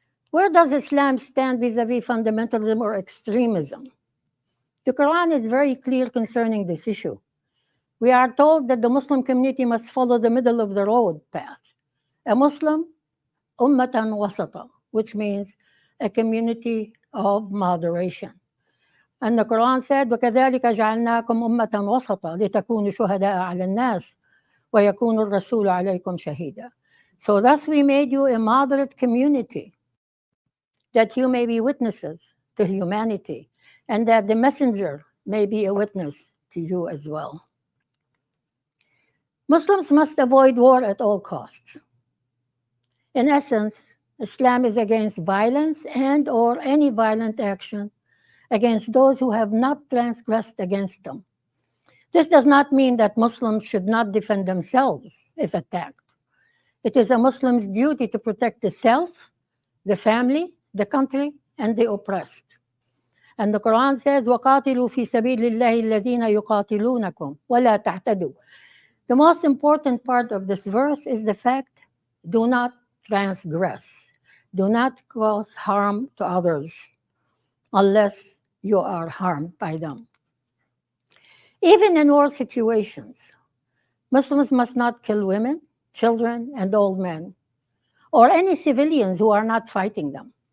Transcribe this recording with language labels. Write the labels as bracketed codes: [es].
[en] Where does Islam stand vis-a-vis fundamentalism or extremism? The Quran is very clear concerning this issue. We are told that the Muslim community must follow the middle of the road path. A Muslim, [ar] ummatan wasata, [en] which means a community of moderation. And the Quran said, [ar] وَكَذَلِكَ جَعَلْنَاكُمْ أُمَّةً وَسَطًا لِتَكُونُوا شُهَدَاءَ عَلَى النَّاسِ وَيَكُونُ الرَّسُولُ عَلَيْكُمْ شَهِيدًا. [en] So thus we made you a moderate community, that you may be witnesses to humanity, and that the messenger may be a witness to you as well. Muslims must avoid war at all costs. In essence, Islam is against violence and or any violent action against those who have not transgressed against them. This does not mean that Muslims should not defend themselves if attacked. It is a Muslim's duty to protect the self, the family, the country, and the oppressed. And the Quran says, [ar] وَقَاتِلُوا فِي سَبِيلِ اللَّهِ الَّذِينَ يُقَاتِلُونَكُمْ وَلَا تَعْتَدُوا. [en] The most important part of this verse is the fact, do not transgress. Do not cause harm to others unless you are harmed by them. Even in war situations, Muslims must not kill women, children, and old men, or any civilians who are not fighting them.